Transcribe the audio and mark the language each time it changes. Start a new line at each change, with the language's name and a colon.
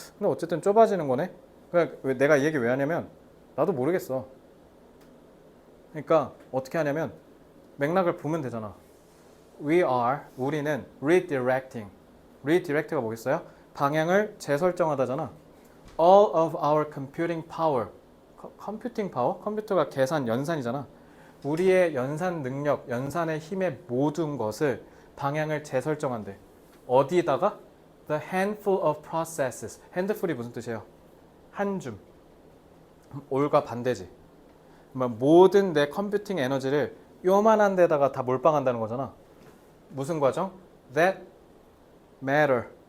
Korean: 근데 어쨌든 좁아지는 거네. 그러니까 내가 이 얘기 왜 하냐면 나도 모르겠어. 그러니까 어떻게 하냐면 맥락을 보면 되잖아. 우리는 redirecting. redirect가 뭐겠어요? 방향을 재설정하다잖아.
English: All of our computing power. computing power?
Korean: 컴퓨터가 계산 연산이잖아. 우리의 연산 능력, 연산의 힘의 모든 것을 방향을 재설정한대. 어디다가?
English: The handful of processes.
Korean: handful이 무슨 뜻이에요? 한 줌. 올과 반대지. 모든 내 컴퓨팅 에너지를 요만한 데다가 다 몰빵한다는 거잖아. 무슨 과정? That matter.